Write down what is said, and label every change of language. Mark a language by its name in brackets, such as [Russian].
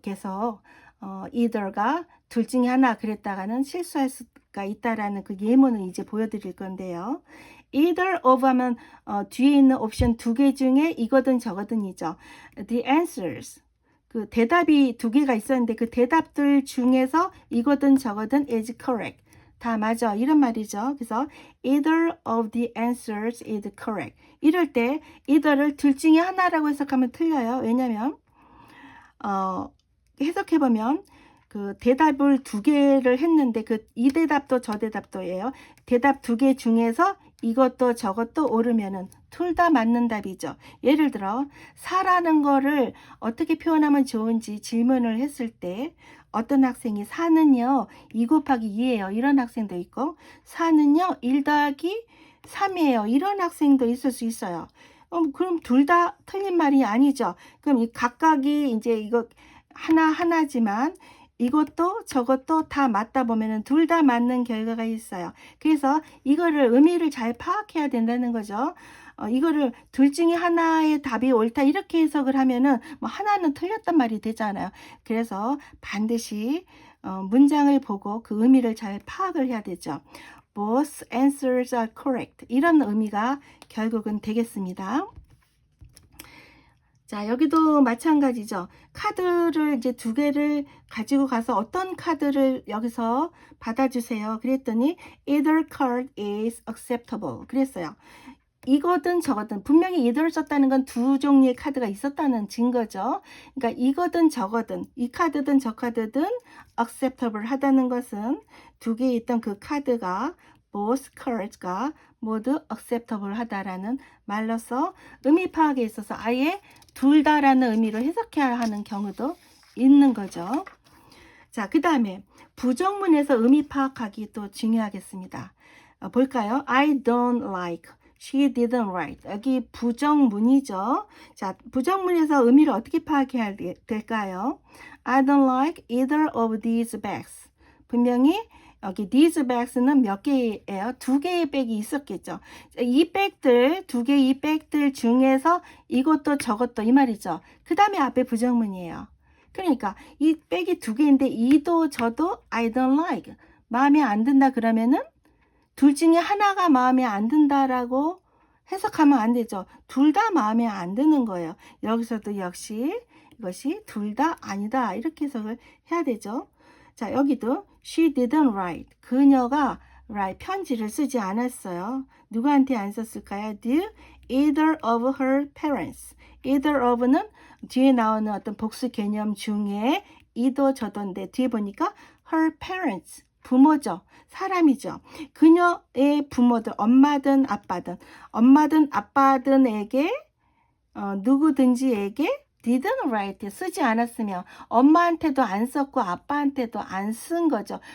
[Korean] 계속 either가 둘 중에 하나 그랬다가는 실수할 수가 있다라는 그 예문을 이제 보여드릴 건데요. either of 하면 뒤에 있는 옵션 두 개 중에 이거든 저거든이죠. [English] The answers [Korean] 그 대답이 두 개가 있었는데 그 대답들 중에서 이거든 저거든 [English] is correct. [Korean] 다 맞아. 이런 말이죠. 그래서 [English] either of the answers is correct. [Korean] 이럴 때 either를 둘 중에 하나라고 해석하면 틀려요. 왜냐면 해석해보면 그 대답을 두 개를 했는데 그 이 대답도 저 대답도예요. 대답 두 개 중에서 이것도 저것도 옳으면은 둘 다 맞는 답이죠. 예를 들어 사라는 거를 어떻게 표현하면 좋은지 질문을 했을 때 어떤 학생이 사는요 2 곱하기 2예요. 이런 학생도 있고 사는요 1 더하기 3이에요. 이런 학생도 있을 수 있어요. 그럼 둘 다 틀린 말이 아니죠. 그럼 이 각각이 이제 이거 하나하나지만 이것도 저것도 다 맞다 보면은 둘 다 맞는 결과가 있어요. 그래서 이거를 의미를 잘 파악해야 된다는 거죠. 이거를 둘 중에 하나의 답이 옳다 이렇게 해석을 하면은 뭐 하나는 틀렸단 말이 되잖아요. 그래서 반드시 문장을 보고 그 의미를 잘 파악을 해야 되죠. [English] Both answers are correct. [Korean] 이런 의미가 결국은 되겠습니다. 자, 여기도 마찬가지죠. 카드를 이제 두 개를 가지고 가서 어떤 카드를 여기서 받아주세요. 그랬더니 [English] either card is acceptable. [Korean] 그랬어요. 이거든 저거든 분명히 either 썼다는 건 두 종류의 카드가 있었다는 증거죠. 그러니까 이거든 저거든 이 카드든 저 카드든 acceptable 하다는 것은 두 개 있던 그 카드가 [English] both cards [Korean] 가 모두 acceptable 하다라는 말로서 의미 파악에 있어서 아예 둘 다라는 의미로 해석해야 하는 경우도 있는 거죠. 자, 그 다음에 부정문에서 의미 파악하기 또 중요하겠습니다. 볼까요? [English] I don't like She didn't write. [Korean] 여기 부정문이죠. 자, 부정문에서 의미를 어떻게 파악해야 될까요? [English] I don't like either of these bags. [Korean] 분명히 여기 these bags는 몇 개예요? 두 개의 백이 있었겠죠. 이 백들, 두 개의 이 백들 중에서 이것도 저것도 이 말이죠. 그 다음에 앞에 부정문이에요. 그러니까 이 백이 두 개인데 이도 저도 [English] I don't like. [Korean] 마음에 안 든다 그러면은 둘 중에 하나가 마음에 안 든다라고 해석하면 안 되죠. 둘 다 마음에 안 드는 거예요. 여기서도 역시 이것이 둘 다 아니다. 이렇게 해석을 해야 되죠. 자, 여기도 [English] she didn't write. [Korean] 그녀가 write 편지를 쓰지 않았어요. 누구한테 안 썼을까요? [English] Did either of her parents. [Korean] either of는 뒤에 나오는 어떤 복수 개념 중에 이도 저도인데 뒤에 보니까 her parents. 부모죠. 사람이죠. 그녀의 부모들, 엄마든 아빠든에게 누구든지에게 [English] didn't write [Korean] 쓰지 않았으면 엄마한테도 안 썼고 아빠한테도 안 쓴 거죠.